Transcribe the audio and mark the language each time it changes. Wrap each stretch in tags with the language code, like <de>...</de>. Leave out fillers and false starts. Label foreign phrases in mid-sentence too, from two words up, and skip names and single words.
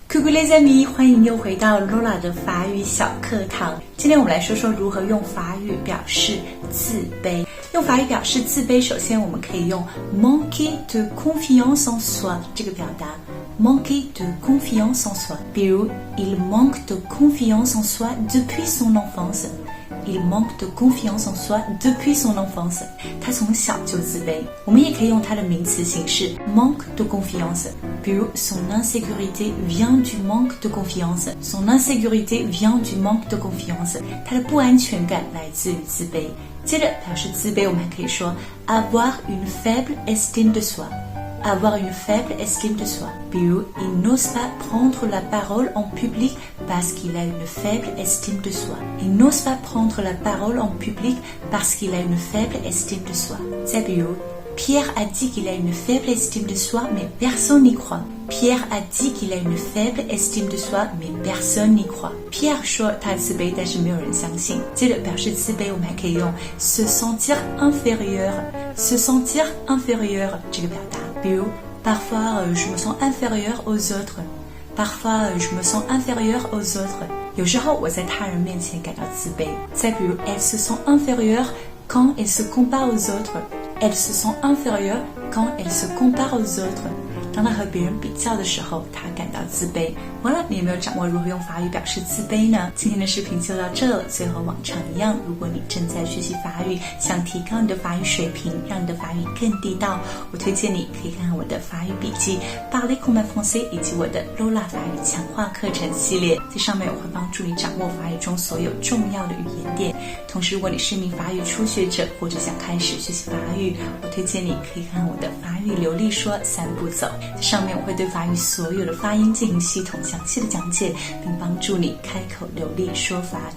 <fr>Coucou les amis，</fr> <zh>欢迎又回到 Lola 的法语小课堂。今天我们来说说如何用法语表示自卑。用法语表示自卑，首先我们可以用</zh> <fr>manquer de confiance en soi</fr> <zh>这个表达。</zh> <fr>manquer de confiance en soi，比如 il manque de confiance en soi depuis son enfance。Il manque de confiance en soi depuis son enfance。</fr> <zh>他从小就自卑。我们也可以用它的名词形式</zh> <fr>manque de confiance，比如 son insécurité vient du manque de confiance。 Son insécurité vient du manque de confiance。</fr> <zh>他的不安全感来自于自卑。接着表示自卑，我们还可以说</zh> <fr>avoir une faible estime de soi。Avoir une faible estime de soi. 比如 il n'ose pas prendre la parole en public parce qu'il a une faible estime de soi. Il n'ose pas prendre la parole en public parce qu'il a une faible estime de soi. 再比如 Pierre a dit qu'il a une faible estime de soi, mais personne n'y croit. Pierre a dit qu'il a une faible estime de soi, mais personne n'y croit.</fr> <zh>Pierre 说他自卑，但是没有人相信。接着表示自卑，我们还可以用</zh> <fr>se sentir inférieur。 se sentir inférieur</fr> <zh>这个表达。</zh> <fr>比如 parfois je me sens inférieur aux autres。 Parfois je me sens inférieur aux autres。</fr> <zh>有时候我在他人面前感到自卑。</zh> <fr>再比如 elle se sent inférieure quand elle se compare aux autres。Elle se sent inférieure quand elle se compare aux autres。</fr> <zh>当她和别人比较的时候，她感到自卑。完了，你有没有掌握如何用法语表示自卑呢？今天的视频就到这了。最后往常一样，如果你正在学习法语，想提高你的法语水平，让你的法语更地道，我推荐你可以看看我的法语笔记 Parler comme un français 以及我的 Lola 法语强化课程系列。在上面我会帮助你掌握法语中所有重要的语言点。同时，如果你是一名法语初学者，或者想开始学习法语，我推荐你可以看我的法语流利说3步走。在上面我会对法语所有的发音进行系统详细的讲解，并帮助你开口流利说法语。</zh>